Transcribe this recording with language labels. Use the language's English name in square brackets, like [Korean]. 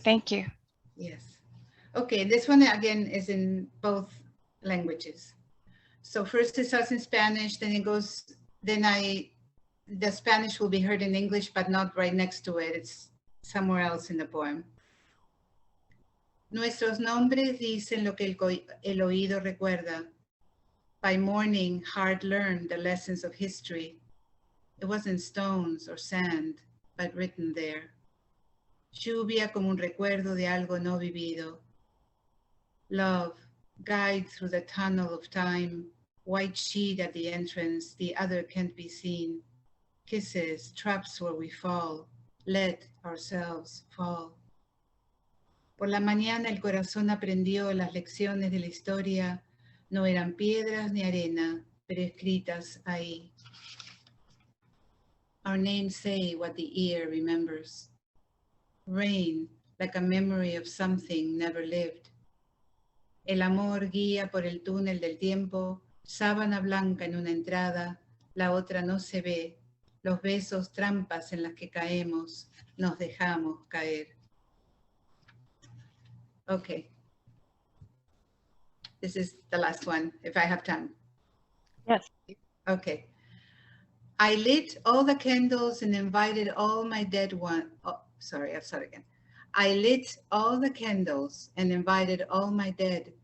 [English] thank you. Yes. Okay, this one again is in both languages. So first it starts in Spanish, then it goes, the Spanish will be heard in English, but not right next to it. It's somewhere else in the poem. [Spanish] Nuestros nombres dicen lo que el oído recuerda. [English] By morning, heart learned the lessons of history. It wasn't stones or sand, but written there. [Spanish] Lluvia como un recuerdo de algo no vivido. [English] Love, guide through the tunnel of time, white sheet at the entrance, the other can't be seen. Kisses, traps where we fall, let ourselves fall. [Spanish] Por la mañana el corazón aprendió las lecciones de la historia, no eran piedras ni arena, pero escritas ahí. Our names say what the ear remembers. Rain, like a memory of something never lived. El amor guía por el túnel del tiempo, sábana blanca en una entrada, la otra no se ve. Los besos trampas en las que caemos, nos dejamos caer. [English] Okay. This is the last one, if I have time. Yes. Okay. I lit all the candles and invited all my dead ones. Oh, sorry, I'll start again. I lit all the candles and invited all my dead.